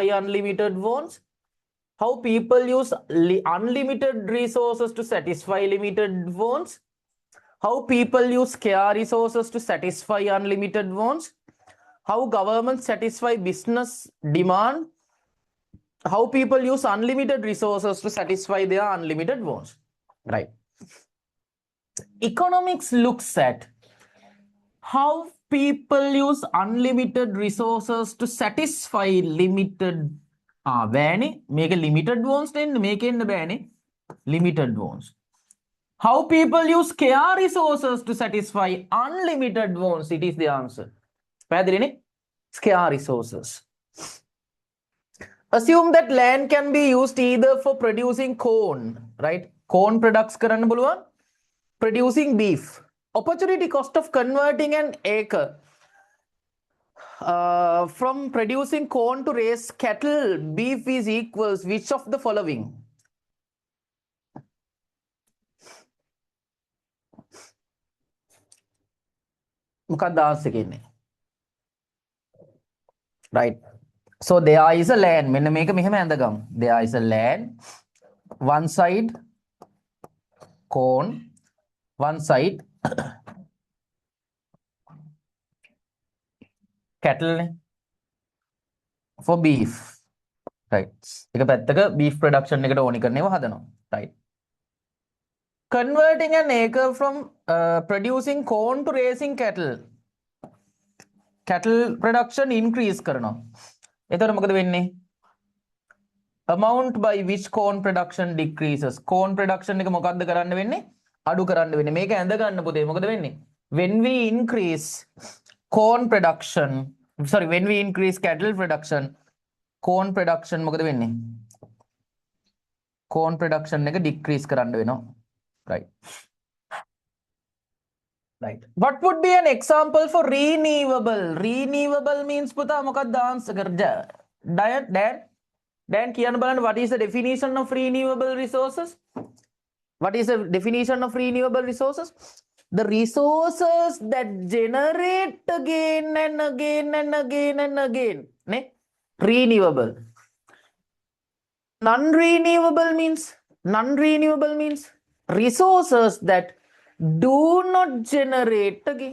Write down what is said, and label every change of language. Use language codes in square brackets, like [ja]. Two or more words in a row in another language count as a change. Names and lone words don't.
[en] unlimited wants, how people use unlimited resources to satisfy limited wants, how people use scarce resources to satisfy unlimited wants, how governments satisfy business demand, how people use unlimited resources to satisfy their unlimited wants. Right. Economics looks at how people use unlimited resources to satisfy limited [si] බෑනේ මේක [en] limited wants [si] දෙන්න මේකෙන්න බෑනේ [en] limited wants. How people use scarce resources to satisfy unlimited wants, it is the answer. පැහැදිලිනේ? Scarce resources. Assume that land can be used either for producing corn, right? Corn products [si] කරන්න පුළුවන්, [en] producing beef. Opportunity cost of converting an acre from producing corn to raise cattle, beef is equals which of the following? [si] මොකක්ද answer එකේ? [en] Right. So there is a land. [si] මෙන්න මේක මෙහෙම ඇඳගමු. [en] There is a land. One side corn, one side cattle for beef. Right. [si] එක පැත්තක [en] beef production [si] එකට ඕනි කරන ඒවා හදනවා. [en] Right. Converting an acre from producing corn to raising cattle. Cattle production increase කරනවා. [si] එතකොට මොකද වෙන්නේ? [en] Amount by which corn production decreases. Corn production [si] එක මොකක්ද කරන්න වෙන්නේ? අඩු කරන්න වෙන්නේ. මේක ඇඳ ගන්න පුතේ මොකද වෙන්නේ? [en] When we increase corn production, sorry, when we increase cattle production, corn production [si] මොකද වෙන්නේ? [en] Corn production [si] එක decrease කරන්න වෙනවා. [en] Right. Right. What would be an example for renewable? Renewable means [si] පුතා මොකක්ද answer කරද? Dan කියන්න බලන්න, [en] what is the definition of renewable resources? What is the definition of renewable resources? The resources that generate again and again and again and again. Ne? Renewable. Non-renewable means resources that do not generate again.